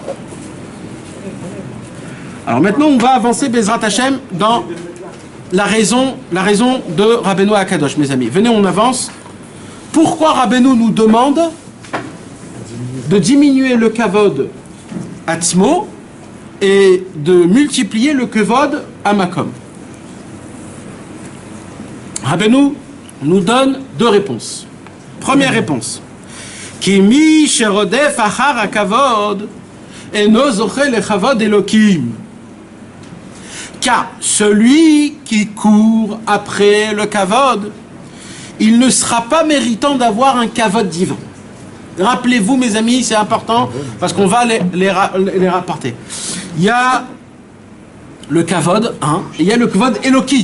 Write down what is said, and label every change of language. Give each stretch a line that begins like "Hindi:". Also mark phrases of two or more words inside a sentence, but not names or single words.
French: Alors maintenant, on va avancer,
Hebrew: בעזרת השם,
French: dans la raison de Rabbeinu Akadosh, mes amis. Venez, on avance. Pourquoi Rabbeinu nous demande de diminuer le
Hebrew: כבוד עצמו
French: et de multiplier le
Hebrew: כבוד המקום?
French: Rabbeinu nous donne deux réponses. Première réponse.
Hebrew: כי מי שרודף אחר הכבוד אינו זוכה לכבוד אלוקים.
French: Car celui qui court après le kavod, il ne sera pas méritant d'avoir un kavod divin. Rappelez-vous, mes amis, c'est important, parce qu'on va les rapporter. Il y a le kavod, et il y a le
Hebrew: כבוד אלוקי.